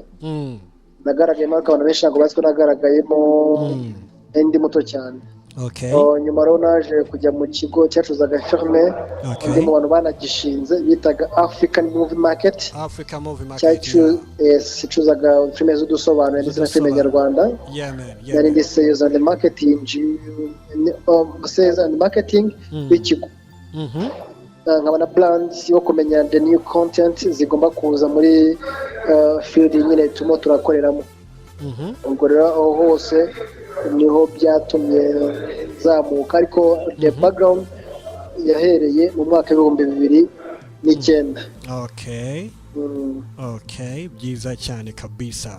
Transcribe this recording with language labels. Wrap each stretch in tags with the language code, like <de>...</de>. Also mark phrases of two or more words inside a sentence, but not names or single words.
<rw>Nagaragayemo abantu benshi ntabwo bazi ko nagaragayemo ndi muto cyane. Okay. Nyuma rero naje kujya mu kigo cyacuzaga filme. Ndi mu bantu banagishinze bitaga African Movie Market. Cyacuzaga filme z'udusobanuro ndetse na filme nyarwanda. Yari ndi</rw> <en>sales and marketing</en> <rw>w'ikigo. Nkabona plans yo kumenya</rw> <en>the new content</en> <rw>zigomba kuza muri field nyine turimo turakoreramo. Ubwo rero aho hose niho byatumye zamuka, ariko</rw> <en>the background</en> <rw>yahereye mu mwaka w'2009. Okay, byiza cyane kabisa.</rw>